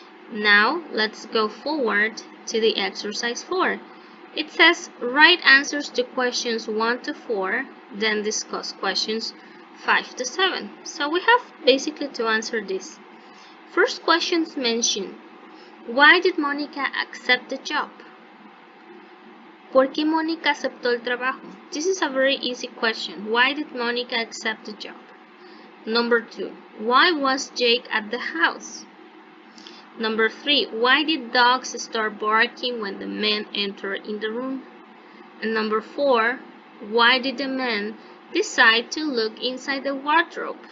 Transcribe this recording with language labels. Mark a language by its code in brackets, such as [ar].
[en] Now, let's go forward to the exercise 4. It says, write answers to questions 1 to 4, then discuss questions 5 to 7. So we have basically to answer this. First questions mention, why did Monica accept the job? [es] ¿Por qué Mónica aceptó el trabajo? [en] This is a very easy question. Why did Monica accept the job? Number 2, why was Jake at the house? Number 3, why did dogs start barking when the men entered in the room? And number 4, why did the men decide to look inside the wardrobe?